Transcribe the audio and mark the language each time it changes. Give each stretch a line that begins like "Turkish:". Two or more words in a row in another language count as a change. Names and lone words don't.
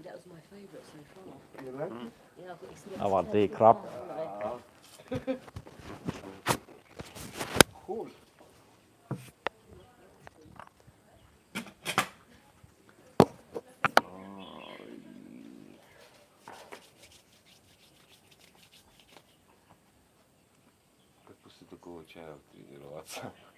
English: That was my favourite so far. You like it? Yeah, I've got you some
Thai: สวัสดีครับ
English: Cool.
Russian: Как после такого чая тренироваться?